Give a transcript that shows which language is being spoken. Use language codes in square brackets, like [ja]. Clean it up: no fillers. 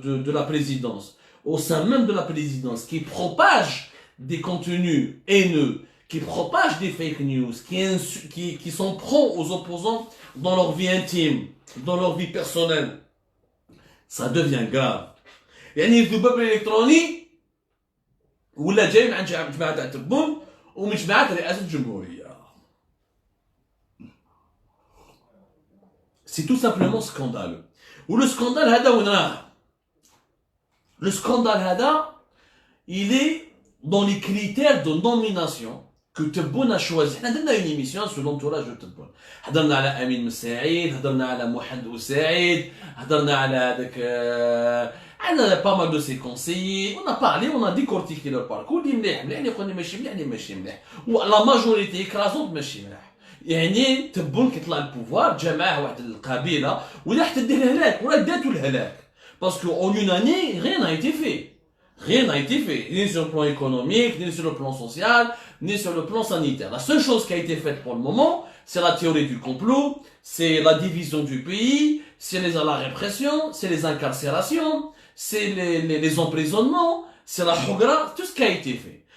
[fr] la présidence, au sein même de la présidence, qui propage des contenus haineux, qui propage des fake news, qui s'en prend aux opposants dans leur vie intime, dans leur vie personnelle, ça devient grave. [ar] يعني الذباب الإلكتروني ولا جاي من عند جماعة تاع تبون ومن جماعة رئاسة الجمهورية. [fr] c'est tout simplement scandaleux. Ou le scandale [ar] هذا وين [fr] le scandale هذا il est dans les critères de nomination que Tebboune a choisi. On a une émission sur l'entourage de Tebboune. On a parlé à Amin Messaïd, on a parlé à Mohamed Oussaïd, on a pas mal de ses conseillers. On a parlé, on a décortiqué leur parcours. On a dit la majorité écrasante [ar] ماشي مليح. يعني تبون كيطلع البوفوار جماعه واحد القبيله ولا حتى دير الهلاك ولا داتو الهلاك باسكو [fr] en une année rien n'a été fait. Rien n'a été fait, ni sur le plan économique, ni sur le plan social, ni sur le plan sanitaire. La seule chose qui a été faite pour le moment, c'est la théorie du complot, c'est la division du pays, c'est la répression, c'est les incarcérations, c'est les emprisonnements, c'est la chogra, tout ce qui a été fait.